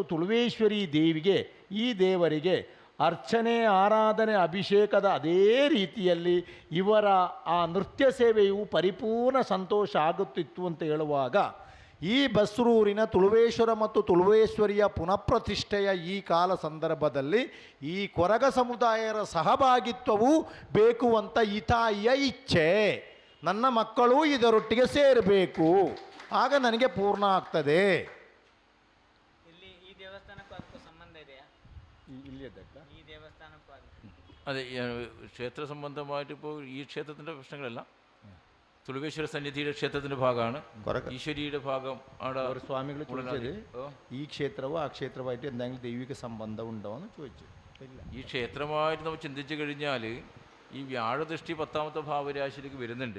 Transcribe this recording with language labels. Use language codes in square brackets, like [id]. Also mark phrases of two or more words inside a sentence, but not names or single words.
[kn] ತುಳುವೇಶ್ವರಿ ದೇವಿಗೆ, ಈ ದೇವರಿಗೆ ಅರ್ಚನೆ, ಆರಾಧನೆ, ಅಭಿಷೇಕದ ಅದೇ ರೀತಿಯಲ್ಲಿ ಇವರ ಆ ನೃತ್ಯ ಸೇವೆಯು ಪರಿಪೂರ್ಣ ಸಂತೋಷ ಆಗುತ್ತಿತ್ತು ಅಂತ ಹೇಳುವಾಗ ಈ ಬಸ್ರೂರಿನ ತುಳುವೇಶ್ವರ ಮತ್ತು ತುಳುವೇಶ್ವರಿಯ ಪುನಃಪ್ರತಿಷ್ಠೆಯ ಈ ಕಾಲ ಸಂದರ್ಭದಲ್ಲಿ ಈ ಕೊರಗ ಸಮುದಾಯರ ಸಹಭಾಗಿತ್ವವು ಬೇಕು ಅಂತ ಈ ತಾಯಿಯ ಇಚ್ಛೆ. ನನ್ನ ಮಕ್ಕಳು ಇದರೊಟ್ಟಿಗೆ ಸೇರಬೇಕು, ಆಗ ನನಗೆ ಪೂರ್ಣ ಆಗ್ತದೆ. ಈ ದೇವಸ್ಥಾನಕ್ಕೂ ಅದಕ್ಕೂ ಸಂಬಂಧ ಇದೆಯಾ? ಈ ದೇವಸ್ಥಾನಕ್ಕೂ [ml] അതെ, ക്ഷേത്ര സംബന്ധമായിട്ട് ഇപ്പോൾ ഈ ക്ഷേത്രത്തിൻ്റെ പ്രശ്നങ്ങളല്ല. തുളുവേശ്വര സന്നിധിയുടെ ക്ഷേത്രത്തിൻ്റെ ഭാഗമാണ്, ഈശ്വരിയുടെ ഭാഗം അവിടെ സ്വാമികൾ ചോദിച്ചത് ഈ ക്ഷേത്രവും ആ ക്ഷേത്രമായിട്ട് എന്തെങ്കിലും ദൈവിക സംബന്ധം ഉണ്ടോ എന്ന് ചോദിച്ചു. ഈ ക്ഷേത്രമായിട്ട് നമ്മൾ ചിന്തിച്ചു കഴിഞ്ഞാൽ ഈ വ്യാഴദൃഷ്ടി 10ാമത്തെ ഭാവരാശിയിലേക്ക് വരുന്നുണ്ട്.